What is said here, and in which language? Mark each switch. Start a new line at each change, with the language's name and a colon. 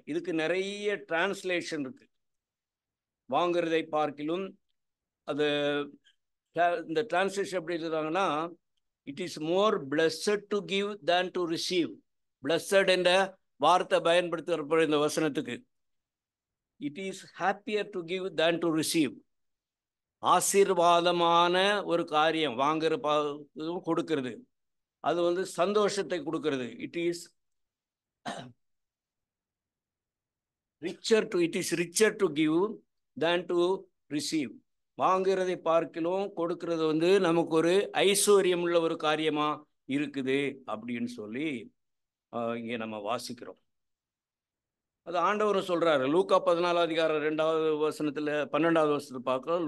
Tamil: இதுக்கு நிறைய டிரான்ஸ்லேஷன் இருக்கு. வாங்குறதை பார்க்கிலும் அது இந்த டிரான்ஸ்லேஷன் எப்படி எழுதுறாங்கன்னா,
English: It is more blessed to give than to receive.
Tamil: Blessed என்ற வார்த்தை பயன்படுத்துகிற இந்த வசனத்துக்கு
English: It is happier to give than to receive.
Tamil: ஆசீர்வாதமான ஒரு காரியம் வாங்குற கொடுக்கிறது, அது வந்து சந்தோஷத்தை கொடுக்கிறது.
English: It is richer to give than to receive.
Tamil: வாங்குறதை பார்க்கிலும் கொடுக்கிறது வந்து நமக்கு ஒரு ஐஸ்வர்யம் உள்ள ஒரு காரியமா இருக்குது அப்படின்னு சொல்லி இங்கே நம்ம வாசிக்கிறோம். அது ஆண்டவரும் சொல்றாரு. லூக்கா 14 அதிகாரம் 2வது வசனத்துல 12வது வசனத்தை பார்க்கிறோம்.